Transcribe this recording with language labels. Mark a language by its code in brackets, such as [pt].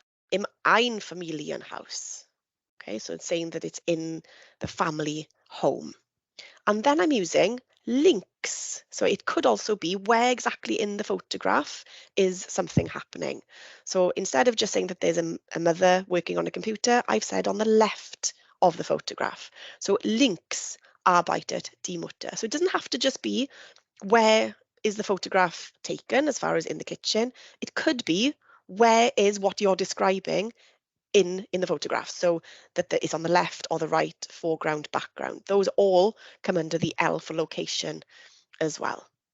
[de] Im Einfamilienhaus. [en] Okay, so it's saying that it's in the family home. And then I'm using links. So it could also be where exactly in the photograph is something happening. So instead of just saying that there's a mother working on a computer, I've said on the left of the photograph. [de] So links arbeitet die Mutter. [en] So it doesn't have to just be where is the photograph taken as far as in the kitchen. It could be where is what you're describing in the photograph, so that it's on the left or the right, foreground, background. Those all come under the L for location as well.